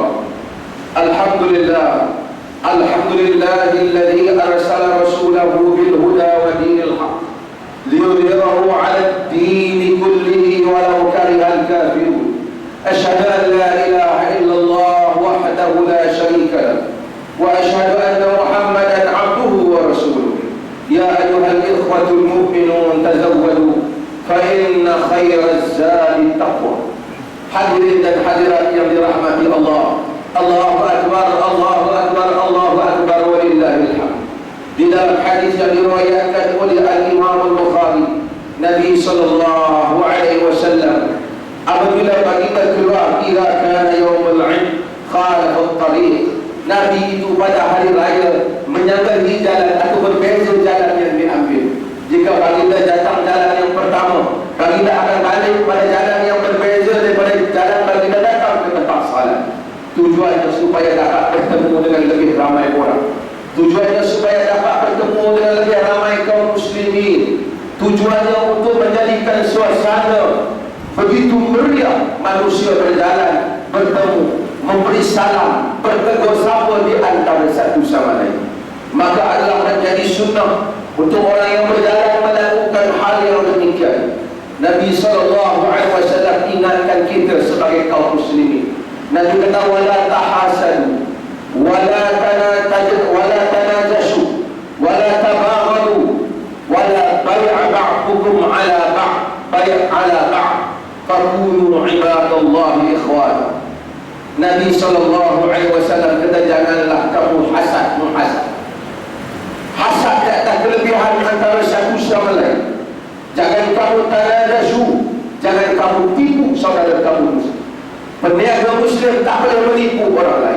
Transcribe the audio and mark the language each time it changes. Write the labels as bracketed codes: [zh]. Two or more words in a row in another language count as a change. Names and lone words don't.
[ar] الحمد لله، الحمد لله الذي أرسل رسوله بالهدى ودين الحق ليظهره على الدين كله ولو كره الكافرون. أشهد أن لا إله إلا الله وحده لا شريك له، وأشهد أن محمدا عبده ورسوله. يا أيها الإخوة المؤمنون تزودوا فإن خير الزاد التقوى. [ms] Hadirin dan hadirat yang dirahmati Allah, [ar] الله أكبر، الله أكبر، الله أكبر، ولله الحمد. [ms] Di dalam hadis yang diriwayatkan oleh Al-Imam Al-Bukhari, Nabi [ar] صلى الله عليه وسلم [ms] apabila baginda keluar [ar] إلى كان يوم العيد خالف الطريق, [ms] Nabi itu pada hari raya menyambangi jalan atau berbeza jalan yang diambil. Jika baginda datang jalan yang pertama, baginda akan balik pada jalan yang berbeza daripada jalan baginda datang ke tempat salat. Tujuan tujuannya supaya dapat bertemu dengan lebih ramai orang. Tujuannya supaya dapat bertemu dengan lebih ramai kaum muslimin. Tujuannya untuk menjadikan suasana begitu meriah, manusia berjalan, bertemu, memberi salam, bertegur sapa di antara satu sama lain. Maka adalah menjadi sunnah untuk orang yang berjalan melakukan hal yang demikian. Nabi SAW ingatkan kita sebagai kaum muslimin. Nabi kata [ar] ولا تحاسدوا ولا تناجشوا ولا تباغضوا ولا يبع بعضكم على بعض فكونوا عباد الله إخوانا. [ms] Nabi SAW kata janganlah kamu hasad di atas kelebihan antara satu sama lain. Jangan kamu tanajashu, jangan kamu tipu saudara kamu muslim. Peniaga muslim tak boleh menipu orang lain.